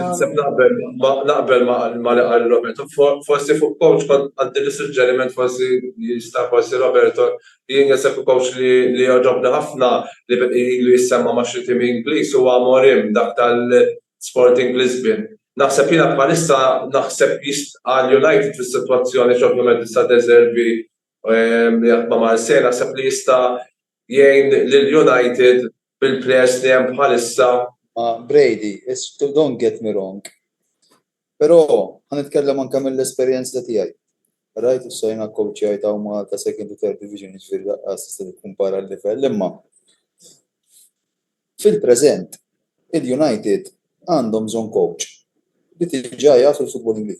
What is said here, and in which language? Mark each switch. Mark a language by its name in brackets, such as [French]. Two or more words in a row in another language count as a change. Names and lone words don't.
[Maltese] Naqbel ma li qal Roberto. Forsi fuq coach kont għandi l-suġġeriment forsi jista' forsi Roberto jien jaseb coach li joġobna ħafna li jissemma ma' xi tim Ingliż huwa Amorim dak tal-Sporting Lisbon. Naħseb jiena bħalissa naħseb għal United fis-sitwazzjoni x'ovvjament issa De Zerbi li qed ma' Marseille naħseb li jista' jgħin lil-United bil-players li hemm bħalissa. [English] Brady, don't get me wrong. [Maltese] Però ħanitkellem anke mill-esperjenza tiegħi. Rajt issa jiena coachjaj ta' Malta second u [English] third division [Maltese] jiġifieri laqqas tista' tikkumpara l-livell imma fil-preżent il-United għandhom bżonn coach li tiġà jaf il-futbol Ingliż.